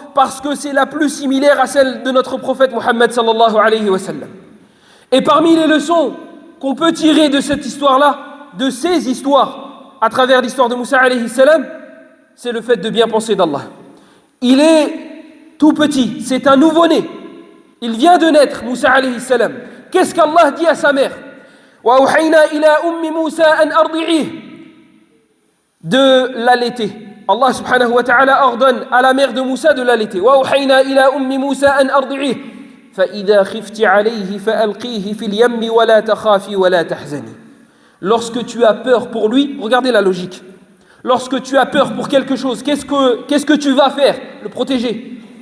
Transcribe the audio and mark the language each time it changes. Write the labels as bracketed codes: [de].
[fr] Parce que c'est la plus similaire à celle de notre prophète Muhammad sallallahu alayhi wa sallam. Et parmi les leçons qu'on peut tirer de cette histoire-là, de ces histoires, à travers l'histoire de Moussa alayhi salam, c'est le fait de bien penser d'Allah. Il est tout petit, c'est un nouveau-né. Il vient de naître, Moussa alayhi salam. Qu'est-ce qu'Allah dit à sa mère? [ar] وَأَوْحَيْنَا إِلَىٰ أُمِّ مُوسَىٰ أَنْ أَرْضِعِيهِ, [fr] de l'allaiter. Allah subhanahu wa ta'ala ordonne à la mère de Moussa de l'allaiter. [ar] وَأَوْحَيْنَا إِلَىٰ أُمِّ مُوسَىٰ أَنْ أَرْضِعِيهِ فَإِذَا خِفْتِ عَلَيْهِ فَأَلْقِيهِ فِي الْيَمِّ وَلَا تَخَافِي وَلَا تَحْزَنِي. [fr] Lorsque tu as peur pour lui, regardez la logique. Lorsque tu as peur pour quelque chose, qu'est-ce que tu vas faire? Le protéger.